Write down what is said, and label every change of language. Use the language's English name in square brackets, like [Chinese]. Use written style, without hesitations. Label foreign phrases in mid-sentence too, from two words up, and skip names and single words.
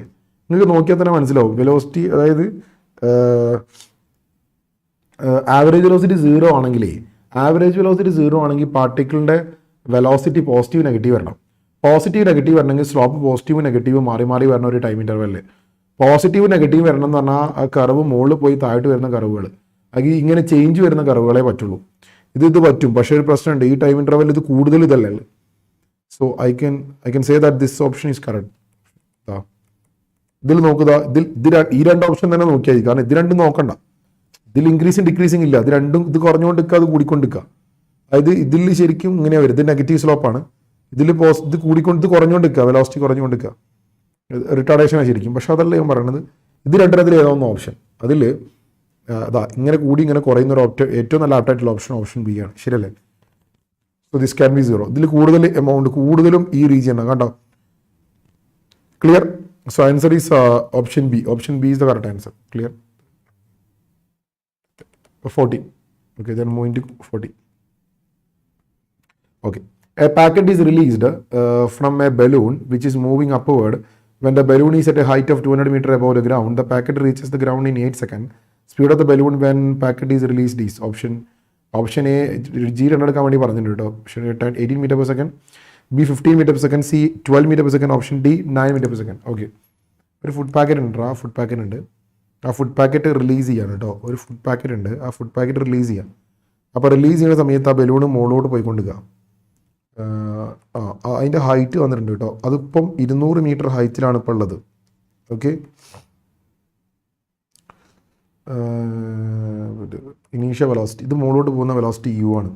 [Malayalam] നിങ്ങൾക്ക് നോക്കിയാൽ തന്നെ മനസ്സിലാവും. വെലോസിറ്റി, അതായത് [English] average velocity [Malayalam] 0 ആണെങ്കിലേ, പാർട്ടിക്കിളിൻ്റെ വെലോസിറ്റി [English] positive negative [Malayalam] വരണം. [English] positive negative [Malayalam] വരണമെങ്കിൽ [English] slope positive negative [Malayalam] മാറി വരണ ഒരു ടൈം ഇൻ്റർവെല്ലിൽ [English] positive negative [Malayalam] വരണം എന്ന് പറഞ്ഞാൽ ആ കർവ് മുകളിൽ പോയി താഴോട്ട് വരുന്ന കർവുകൾ, അല്ലെങ്കിൽ ഇങ്ങനെ ചേഞ്ച് വരുന്ന കർവുകളെ പറ്റുള്ളൂ. ഇത് പറ്റും. പക്ഷേ ഒരു പ്രശ്നമുണ്ട്, ഈ [English] time interval [Malayalam] ഇത് കൂടുതൽ ഇതല്ലേ. [English] So I can say that this option is correct. [Malayalam] ഇതിൽ നോക്കുക, ഈ 2 ഓപ്ഷൻ തന്നെ നോക്കിയാൽ മതി. കാരണം ഇത് രണ്ടും നോക്കണ്ട. ഇതിൽ [English] increasing decreasing [Malayalam] ഇല്ല, ഇത് രണ്ടും ഇത് കുറഞ്ഞുകൊണ്ട് നിൽക്കുക, അത് കൂടിക്കൊണ്ടിരിക്കുക. അതായത് ഇതിൽ ശരിക്കും ഇങ്ങനെയാണ് വരും, ഇത് നെഗറ്റീവ് സ്ലോപ്പാണ്. ഇതിൽ ഇത് കൂടിക്കൊണ്ട് ഇത് കുറഞ്ഞുകൊണ്ടിരിക്കുക, വെലോസിറ്റി കുറഞ്ഞുകൊണ്ടിരിക്കുക, റിട്ടാർഡേഷനാണ് ശരിക്കും. പക്ഷെ അതല്ല ഞാൻ പറയുന്നത്, ഇത് രണ്ടിനത്തിൽ ഏതാവുന്ന ഓപ്ഷൻ അതിൽ അതാ ഇങ്ങനെ കൂടി ഇങ്ങനെ കുറയുന്ന ഒരു ഓപ്ഷൻ, ഏറ്റവും നല്ല ആപ്റ്റായിട്ടുള്ള [English] option B [Malayalam] ആണ്. ശരിയല്ലേ? [English] So this can be 0. [Malayalam] ഇതിൽ കൂടുതൽ എമൗണ്ട് കൂടുതലും ഈ റീജിയൻ ആണ് കണ്ടോ. [English] Clear? So answer is option B. Option B is the correct answer. Clear? 40. Okay, then moving to 40. Okay. A packet is released from a balloon which is moving upward. When the balloon is at a height of 200 meters above the ground, the packet reaches the ground in 8 seconds. Speed of the balloon when packet is released is option A, [Malayalam] G എടുക്കാൻ വേണ്ടി പറഞ്ഞിട്ടുണ്ട് കേട്ടോ. [English] option 18 meter per second, B 15 meter per second, C 12 meter per second, ഓപ്ഷൻ D 9 meter per second. [Malayalam] ഓക്കെ, ഒരു [English] food packet [Malayalam] ഉണ്ട്, ആ [English] food packet [Malayalam] ഉണ്ട്, ആ [English] food packet release [Malayalam] ചെയ്യാണ് കേട്ടോ. ഒരു [English] food packet [Malayalam] ഉണ്ട്, ആ [English] food packet release [Malayalam] ചെയ്യാം. അപ്പോൾ റിലീസ് ചെയ്യുന്ന സമയത്ത് ആ ബലൂണ് മുകളിലോട്ട് പോയിക്കൊണ്ടിരിക്കുക. അതിൻ്റെ ഹൈറ്റ് വന്നിട്ടുണ്ട് കേട്ടോ. അതിപ്പം 200 മീറ്റർ ഹൈറ്റിലാണ് ഇപ്പോൾ ഉള്ളത്. ഓക്കെ, [English] initial velocity, [Malayalam] ഇത് മുകളിലോട്ട് പോകുന്ന വെലോസിറ്റി യു ആണ്.